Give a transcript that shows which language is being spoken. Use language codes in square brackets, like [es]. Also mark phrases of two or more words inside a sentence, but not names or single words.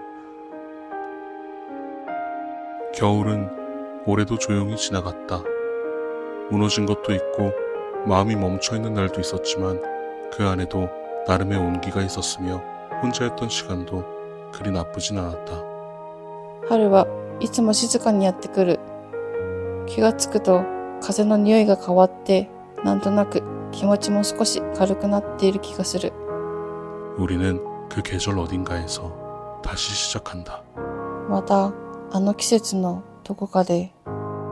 [ko] 겨울은 올해도 조용히 지나갔다. 무너진 것도 있고 마음이 멈춰있는 날도 있었지만 그 안에도 나름의 온기가 있었으며 혼자였던 시간도 그리 나쁘진 않았다. [ja] 春はいつも静かにやってくる。気がつくと風の匂いが変わって、なんとなく気持ちも少し軽くなっている気がする。 [ko] 우리는 그 계절 어딘가에서 다시 시작한다. [ja] またあの季節のどこかで